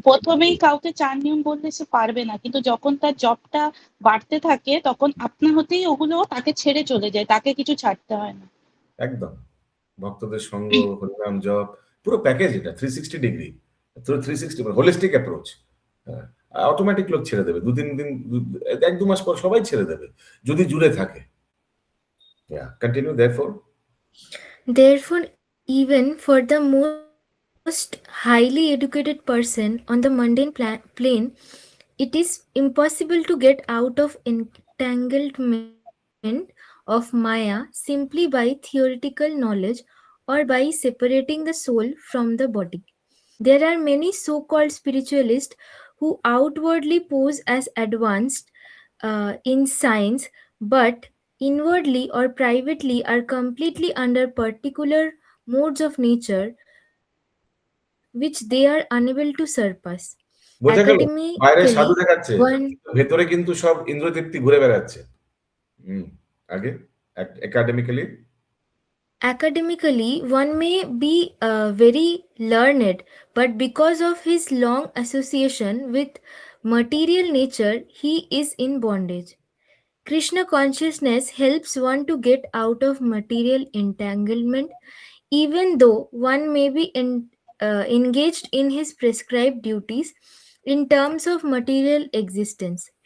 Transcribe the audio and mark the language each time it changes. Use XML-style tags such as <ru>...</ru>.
<bn>প্রথমেই কাউকে 4 নিয়ম বললে সে পারবে না, কিন্তু যখন তার জপটা বাড়তে থাকে তখন আপনা হতেই ওগুলো তাকে ছেড়ে চলে যায়, তাকে কিছু ছাড়তে হয় না। একদম ভক্তদের সঙ্গ, হরিনাম জপ, পুরো প্যাকেজ এটা 360 ডিগ্রি। থ্রু 360 মানে হোলিস্টিক অ্যাপ্রোচ, অটোমেটিক লোক ছেড়ে দেবে, 2-3 দিন, 1-2 মাস পর সবাই ছেড়ে দেবে যদি জুড়ে থাকে। Continue.</bn> <en>Therefore, even for the most highly educated person on the mundane plane, it is impossible to get out of entanglement of Maya simply by theoretical knowledge or by separating the soul from the body. There are many so called spiritualists who outwardly pose as advanced in science, but inwardly or privately are completely under particular modes of nature which they are unable to surpass.</en> <bn>বোঝা গেল? বাইরে</bn> <en>Academically,</en> <bn>সাধু দেখাচ্ছে,</bn> <en>one</en> <bn>ভেতরে কিন্তু সব ইন্দ্রতৃপ্তি ঘুরে বেড়াচ্ছে। আগে academically</bn> <en>Academically, one may be very learned, but because of his long association with material nature, he is in bondage. Krishna consciousness helps one to get out of material entanglement, even though one may be engaged in his prescribed duties in terms of material existence.</en>